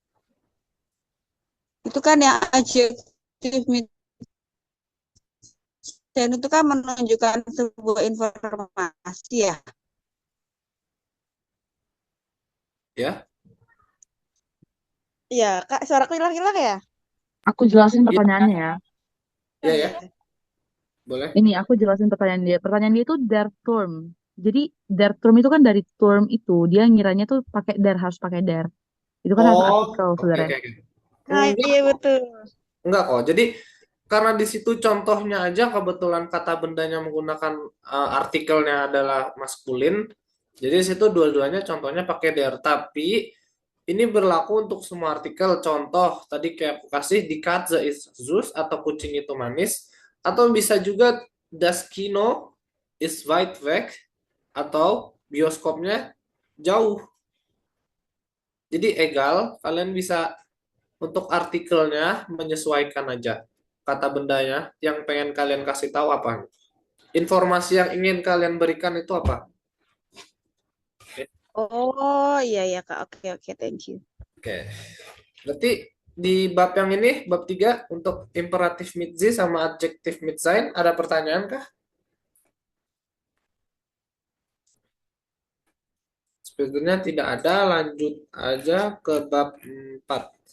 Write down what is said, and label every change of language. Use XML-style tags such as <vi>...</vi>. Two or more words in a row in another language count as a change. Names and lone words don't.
<id>Itu kan yang</id> <en>adjective mention</en> <id>itu kan menunjukkan sebuah informasi ya. Ya, Iya, Kak, suaraku hilang-hilang ya? Aku jelasin ya, pertanyaannya ya. ya. Boleh. Ini aku jelasin pertanyaan dia. Pertanyaan dia itu</id> <de>der Turm.</de> <id>Jadi</id> <de>der Turm</de> <id>itu kan dari term itu dia ngiranya tuh pakai der, harus pakai der. Itu kan harus Oh, artikel oke. sebenarnya. Nah, iya betul. Enggak kok. Jadi karena di situ contohnya aja kebetulan kata bendanya menggunakan artikelnya adalah maskulin. Jadi di situ dua-duanya contohnya pakai der. Tapi ini berlaku untuk semua artikel. Contoh tadi kayak aku kasih</id> <de>die Katze ist süß</de> <id>atau kucing itu manis. Atau bisa juga</id> <de>das Kino ist weit weg</de> <id>atau bioskopnya jauh. Jadi egal, kalian bisa untuk artikelnya menyesuaikan aja kata bendanya yang pengen kalian kasih tahu apa. Informasi yang ingin kalian berikan itu apa? Oke. Oh, iya Kak. Oke,</id> <en>thank you.</en> <id>Oke. Berarti di bab yang ini, bab 3 untuk imperatif</id> <de>mit sie</de> <id>sama adjektif</id> <de>mit sein,</de> <id>ada pertanyaan kah? Sebenarnya tidak ada, lanjut aja ke bab 4.</id>